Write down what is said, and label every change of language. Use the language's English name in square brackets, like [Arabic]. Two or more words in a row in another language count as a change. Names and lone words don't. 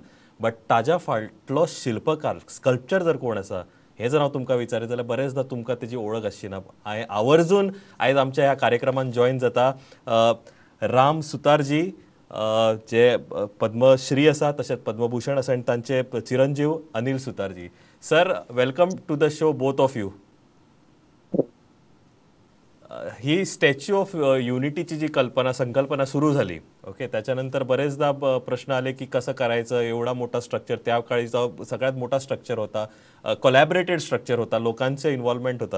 [Konkani] बट ताज्या फाटलो शिल्पकार स्कल्पचर जर कोण आसा हे जर हांव तुमकां विचारीत जाल्यार बरेचदा तुमकां तेजी वळख आसची ना. हांवें आवर्जून आयज आमच्या ह्या कार्यक्रमान जॉयन जाता राम सुतारजी, जे पद्मश्री आसा तशेंच पद्मभूषण आसा, आनी तांचे चिरंजीव अनिल सुतारजी. सर, [English] welcome to the show both of you. [Marathi] ही स्टॅच्यू ऑफ युनिटीची जी संकल्पना सुरू झाली, ओके, त्याच्यानंतर बरेचदा प्रश्न आले की कसं करायचं, एवढा मोठा स्ट्रक्चर, त्या काळीचा सगळ्यात मोठा स्ट्रक्चर होता, [English] collaborated structure [Marathi] होता, लोकांचं इन्व्हॉल्वमेंट होतं.